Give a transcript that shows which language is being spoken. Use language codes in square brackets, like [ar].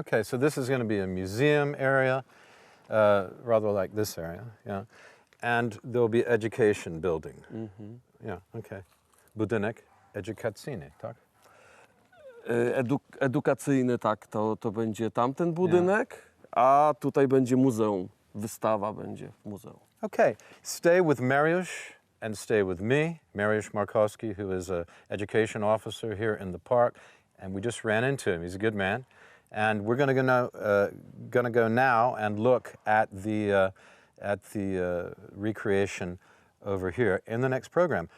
[en] Okay, so this is going to be a museum area, rather like this area, yeah. And there'll be education building. Mhm. Yeah, okay. [pl] Budynek edukacyjny, tak? Edukacyjny, tak, to będzie tamten budynek, a tutaj będzie muzeum, wystawa będzie w muzeum. [en] Okay, stay with Mariusz and stay with me, Mariusz Markowski, who is an education officer here in the park, and we just ran into him. He's a good man. And we're going to go now and look at the recreation over here in the next program.